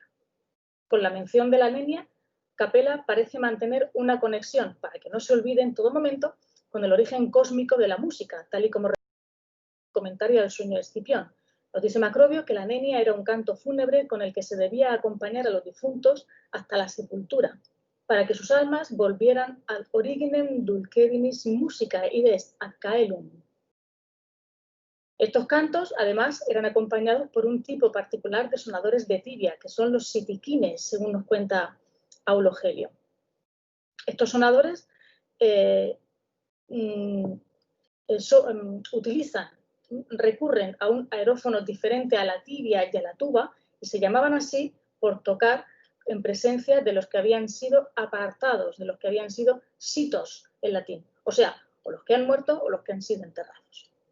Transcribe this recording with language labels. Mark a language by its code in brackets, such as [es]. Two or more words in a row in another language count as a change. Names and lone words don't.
[es] Con la mención de la nenia, Capella parece mantener una conexión, para que no se olvide en todo momento, con el origen cósmico de la música, tal y como comentario del sueño de Escipión. Nos dice Macrobio que la nenia era un canto fúnebre con el que se debía acompañar a los difuntos hasta la sepultura, para que sus almas volvieran [la] ad originem dulcedinis musicae ides ad caelum. [es] Estos cantos, además, eran acompañados por un tipo particular de sonadores de tibia, que son los sitiquines, según nos cuenta Aulo Gelio. Estos sonadores recurren a un aerófono diferente a la tibia y a la tuba, y se llamaban así por tocar en presencia de los que habían sido apartados, de los que habían sido sitos en latín, o sea, o los que han muerto o los que han sido enterrados.